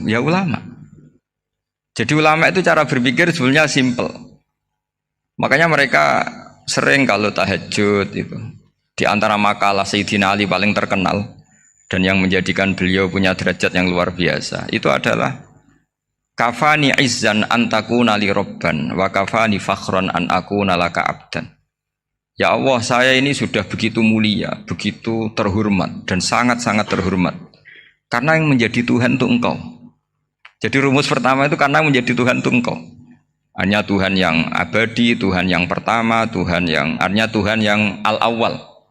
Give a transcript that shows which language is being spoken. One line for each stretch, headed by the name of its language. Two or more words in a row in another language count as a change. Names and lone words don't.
Indonesian: Ya ulama. Jadi ulama itu cara berpikir sebenarnya simple. Makanya mereka sering kalau tahajud itu. Di antara makalah Sayyidina Ali paling terkenal dan yang menjadikan beliau punya derajat yang luar biasa itu adalah
Arabic: كفاني عزا أن تكون لي ربا وكفاني فخرا أن أكون لك عبدا. يا الله,
Indonesian: saya ini sudah begitu mulia, begitu terhormat dan sangat-sangat terhormat karena yang menjadi Tuhan itu Engkau. Jadi rumus pertama itu karena menjadi Tuhan itu Engkau. Hanya Tuhan yang abadi, Tuhan yang pertama, artinya Tuhan yang al-awwal.